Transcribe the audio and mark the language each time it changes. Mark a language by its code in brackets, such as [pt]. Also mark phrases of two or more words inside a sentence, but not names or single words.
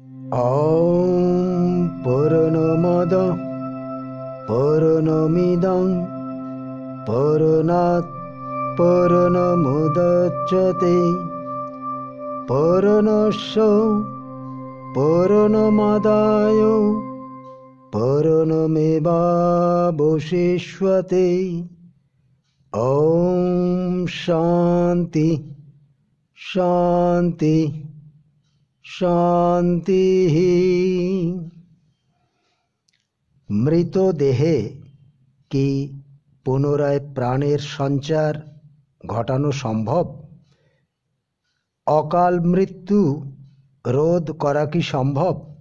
[sa] ॐ पूर्णमद पूर्णमिदं पूर्णात् पूर्णमुदच्यते पूर्णस्य पूर्णमादाय पूर्णमेवावशिष्यते। ॐ शान्ति शान्ति शांति। [bn] মৃতদেহে কি পুনরায় প্রাণের সঞ্চার ঘটানো সম্ভব? অকাল মৃত্যু রোধ করা কি সম্ভব?